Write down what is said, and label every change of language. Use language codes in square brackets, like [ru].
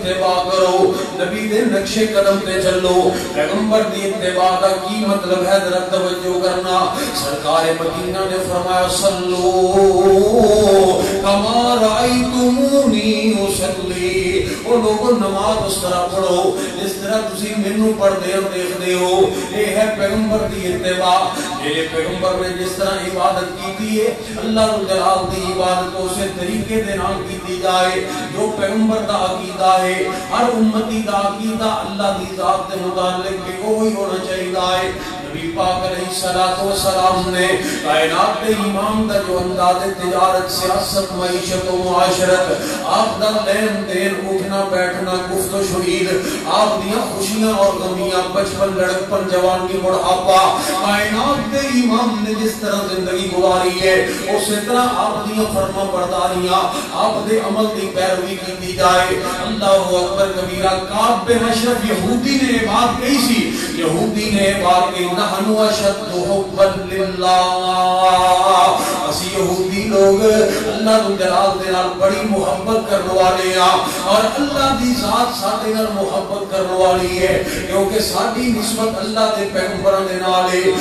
[pa] اتباع کرو، نبی دے نقش قدم تے چلو. پیغمبر دی اتباع دا کی مطلب ہے؟ ذرا توجہ کرنا. سرکار مدینہ نے فرمایا [ar] صلو کما رأیتمونی اصلی. [pa] او لوگوں نماز اس طرح پڑھو جس طرح تسی مینوں پڑھدے ہو دیکھدے ہو. یہ ہے پیغمبر دی اتباع. میرے پیغمبر نے جس طرح عبادت کی ہے اللہ جلال دی عبادت اسی طریقے دے نال کیتی جائے جو پیغمبر دا عقیدہ ہے. ہر امتی دا عقیدہ اللہ دی ذات دے متعلق بھی وہی ہونا چاہیے. نبی پاک علیہ السلام نے کائنات کے امام دا جو انداز تجارت، سیاست، معیشت و معاشرت، آپ دا لین دین، اٹھنا بیٹھنا، گفت و شنید، آپ دیاں خوشیاں اور غمیاں، بچپن لڑکپن جوانی بڑھاپا، کائنات کے امام نے جس طرح زندگی گزاری ہے اسی طرح آپ دیاں فرما برداریاں، آپ دے عمل دی پیروی کی جائے. [ar] اللہ اکبر کبیرہ. [pa] کعب بن اشرف یہودی نے بات کہی سی. یہودی نے بات کہی [ar] نحن اشد حبا للہ. [pa] اسی یہودی لوگ اللہ جلال دے نال بڑی محبت کرنے والے ہیں اور اللہ دی ذات ساڈے نال محبت کرنے والی ہے کیونکہ ساڈی نسبت اللہ دے پیغمبراں دے نال ہے.